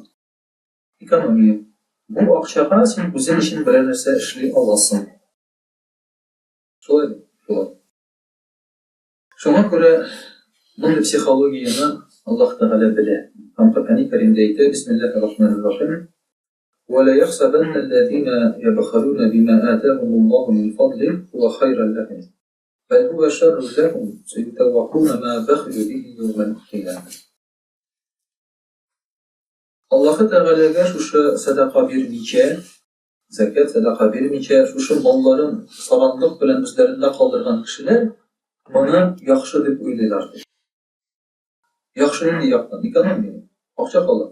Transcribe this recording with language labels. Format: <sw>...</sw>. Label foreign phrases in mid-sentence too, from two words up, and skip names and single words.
<tt>Экономия. Бу акчага син үзең өчен берәр нәрсә эшли аласың. Шулай. Шуңа күрә мондый психологияны Аллаһ Тәгалә белә. Һәм Коръән Кәримдә әйтә:</tt> <ar>"بسم الله الرحمن الرحيم. ولا يحسبن الذين يبخلون بما آتاهم الله من فضله وخيرا لهم. بل هو شر لهم، سيطوقون ما بخلوا به يوم القيامة."</ar> <tt>Аллаһ Тәгаләгә шушы садака бирмичә, закат садака бирмичә, шушы малларын саранлык белән үзләрендә калдырган кешеләр моны яхшы дип уйлыйлар. Яхшы нинди яктан? Экономия. Акча кала.</tt>